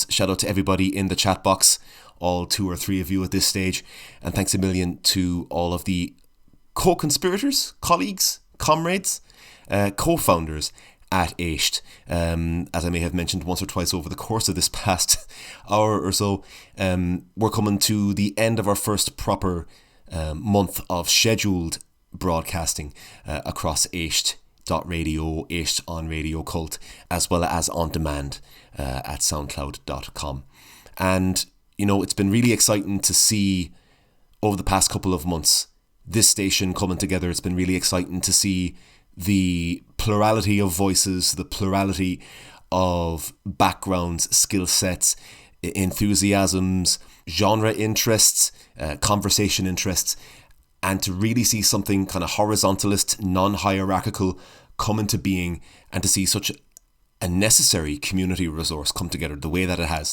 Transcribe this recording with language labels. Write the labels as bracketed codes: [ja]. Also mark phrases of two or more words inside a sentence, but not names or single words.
[en] Shout out to everybody in the chat box, all 2 or 3 of you at this stage, and thanks a million to all of the co-conspirators, colleagues, comrades, co-founders at éist. As I may have mentioned once or twice over the course of this past hour or so, we're coming to the end of our first proper month of scheduled broadcasting across éist.radio, éist on Radio Cult, as well as on demand at soundcloud.com. And, you know, it's been really exciting to see over the past couple of months this station coming together. It's been really exciting to see the plurality of voices, the plurality of backgrounds, skill sets, enthusiasms, genre interests, conversation interests, and to really see something kind of horizontalist, non-hierarchical come into being, and to see such a necessary community resource come together the way that it has.